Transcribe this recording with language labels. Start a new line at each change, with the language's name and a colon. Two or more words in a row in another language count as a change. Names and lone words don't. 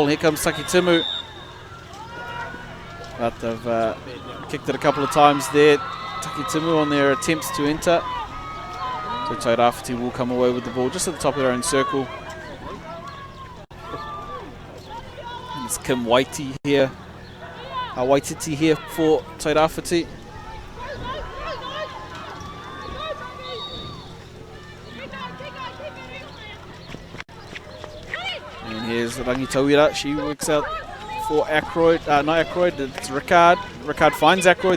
English: Here comes Takitimu. But they've kicked it a couple of times there. Takitimu on their attempts to enter. So Tairāwhiti will come away with the ball just at the top of their own circle. And it's Kim Waititi here. Waititi here for Tairāwhiti. And here's Rangitawira. She works out for Ackroyd. Not Ackroyd, it's Ricard. Ricard finds Ackroyd.